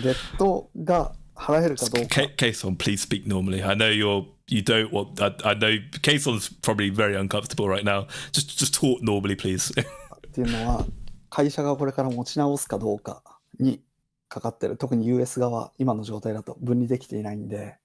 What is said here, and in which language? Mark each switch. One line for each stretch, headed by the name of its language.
Japanese: デッドが払えるかどうか。
English: Kson, please speak normally. I know you don't want. I know Kason's probably very uncomfortable right now. Just talk normally, please.
Japanese: っていうのは会社がこれから持ち直すかどうかにかかってる。特に US 側今の状態だと分離できていないんで。